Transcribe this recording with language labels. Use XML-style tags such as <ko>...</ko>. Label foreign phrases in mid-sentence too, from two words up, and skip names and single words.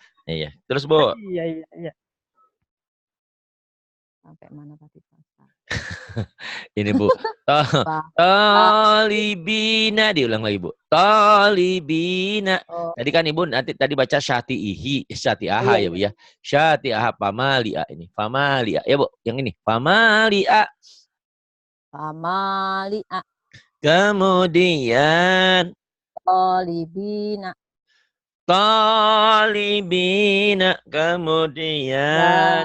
<id>Iya. Terus Bu, Iya, iya, iya. Sampai mana tadi Pak Ustaz? ini Bu. Talibina diulang lagi Bu. Talibina. Oh, Tadi kan Ibu tadi baca syati'ihi, syati'aha iya, ya Bu iya. ya. Syati'aha pamalia ini. Pamalia. Ya Bu, yang ini. Pamalia. Pamalia. Kemudian Olibina. talibina. Kemudian</id>